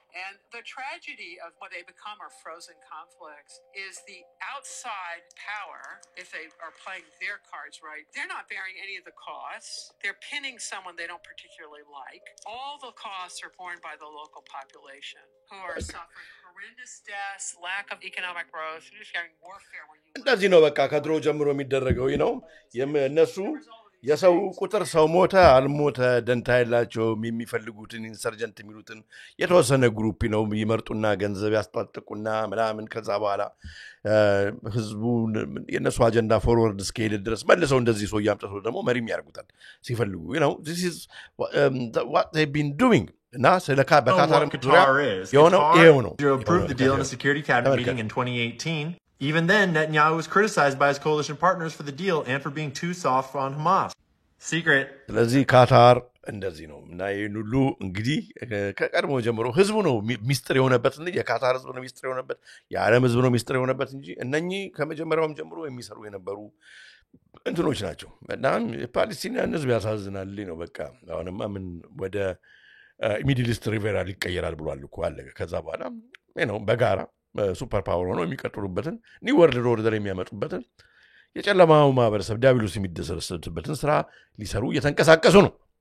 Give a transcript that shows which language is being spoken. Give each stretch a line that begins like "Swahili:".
English: And the tragedy of what they become are frozen conflicts is the outside power, if they are playing their cards right, they're not bearing any of the costs. They're pinning someone they don't particularly like. All the costs are borne by the local population who are suffering horrendous deaths, lack of economic growth, just having warfare where you...
Amharic: እንደዚህ ነው በቃ ከድሮ ጀምሮ የሚደረገው ነው የነሱ የሰው ቁጥር ሰው ሞተ አልሞተ ደንታ ያላቸው የሚፈልጉትን ኢንሰርጀንት የሚሉትን የተወሰነ ግሩፕ ነው ይመርጡና ገንዘብ ያስጣጥቁና ምናምን ከዛ በኋላ ህዝቡ የነሱ አጀንዳ ፎርወርድ ስኬል ድረስ መልሰው እንደዚህ ሰው ያምጣው ደግሞ መሪም ያርጉታል ሲፈልጉ
English: this is what they've been doing
Amharic: እና ስለካ በካታር የሆነው ይሄው ነው
English: approved the deal in the Security Cabinet meeting in 2018 Even then, Netanyahu was criticized by his coalition partners for the deal and for being too soft on Hamas. Secret.
Amharic: ስለዚህ ካታር እንደዚህ ነው እና ይሄን ሁሉ እንግዲህ ከቀድሞ ጀምሮ ህዝቡ ነው ሚስጥር የሆነበት እንጂ የካታር ህዝብ ነው ሚስጥር የሆነበት የዓለም ህዝብ ነው ሚስጥር የሆነበት እንጂ እነኚህ ከመጀመሪያውም ጀምሮ የሚሰሩ የነበሩ እንትኖች ናቸው እና ፓለስቲናን ህዝብ ያሳዝናል ነው በቃ አሁንማ ምን ወደ ሚድል ኢስት ሪቨራል ይቀየራል ብሏል እኮ አለ ከዛ በኋላ ነው በጋራ ሱፐር ፓወር ሆኖ የሚቀጥሉበትን ኒው ወርልድ ኦርደር የሚያመጡበትን የጨለማው ማህበረሰብ ዲያብሎስ የሚደሰርስበትን ስራ ሊሰሩ እየተንቀሳቀሱ ነው